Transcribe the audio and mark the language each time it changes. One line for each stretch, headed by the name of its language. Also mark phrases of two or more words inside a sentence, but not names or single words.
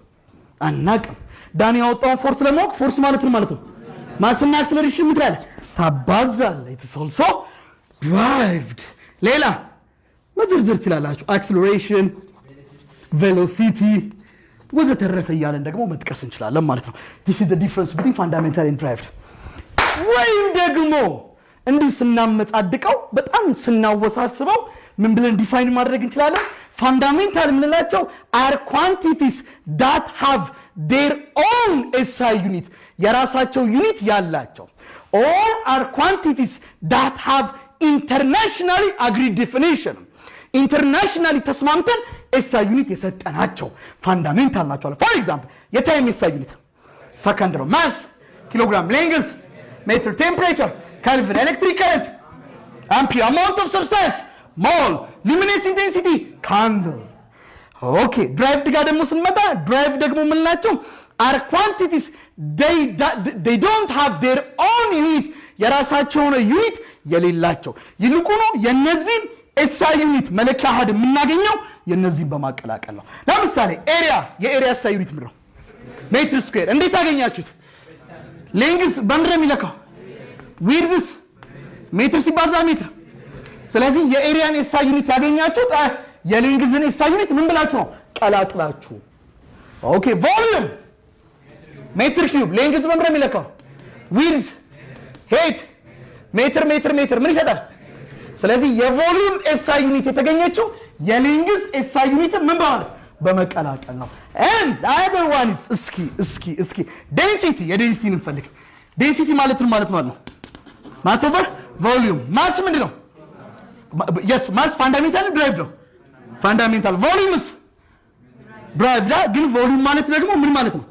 Amharic: አናውቅም። ዳኒ ያወጣውን ፎርስ ለማወቅ ፎርስ ማለት ነው ማስና አክሰለሬሽን ምን ትላለህ? ታባዛለህ።
English: it's also derived።
Amharic: ሌላ መዘርዘር ትችላላችሁ።
English: acceleration velocity
Amharic: ወዘተረፈ እያለን ደግሞ መጥቀስ እንችላለን ማለት ነው።
English: this is the difference between fundamental and derived።
Amharic: ወይም ደግሞ እንዲሁ ስናመጻድቀው በጣም ስናወሳስበው ምን ብለን ዲፋይን ማድረግ እንችላለን?
English: ፋንዳሜንታል የምንላቸው are quantities that have their own SI unit
Amharic: የራሳቸው ዩኒት ያላቸው
English: or are quantities that have internationally agreed definition
Amharic: ኢንተርናሽናሊ ተስማምተን
English: SI unit
Amharic: የሰጠናቸው ፋንዳሜንታል ናቸው።
English: for example
Amharic: የታይም
English: SI unit second
Amharic: ነው።
English: mass kilogram length meter temperature kelvin electric current ampere amount of substance mole luminous intensity candela። okay derived
Amharic: ጋር ደግሞ ስንመጣ ድራይቭ ደግሞ ምን ናቸው?
English: are quantities they don't have their own unit
Amharic: የራሳቸው የሆነ ዩኒት የሌላቸው ይልቁኑ የነዚህን
English: SI unit
Amharic: መለኪያ አሃድ የምናገኘው የነዚህን በማቀላቀል ነው። ለምሳሌ ኤሪያ የኤሪያ
English: SI unit
Amharic: ምንድነው?
English: meter square።
Amharic: እንዴት አገኛችሁት? ሌንግዝ በምንድን ነው የሚለካው?
English: widths meter
Amharic: ሲባዛ ሜትር። ስለዚህ የኤሪያን
English: SI unit
Amharic: ያገኛችሁት የሌንግዝን
English: SI unit
Amharic: ምን ብላችሁ ነው? ቀላቅላችሁ።
English: okay volume meter cube።
Amharic: ሌንግዝ በምንድን ነው የሚለካው?
English: width height meter
Amharic: ምን ይሰጣል? ስለዚህ የቮሊዩም
English: SI unit
Amharic: የተገኘችው የሌንግዝ
English: SI unit
Amharic: ምን በማለት በመቀላቀል ነው።
English: and the other one is
Amharic: እስኪ ዴንሲቲ የዴንሲቲን እንፈልግ። ዴንሲቲ ማለት ነው
English: mass over volume።
Amharic: ማስ ምንድን ነው?
English: yes mass fundamental derived
Amharic: ነው።
English: fundamental volumes derived
Amharic: ግን ቮሊዩም ማለት ደግሞ ምን ማለት ነው?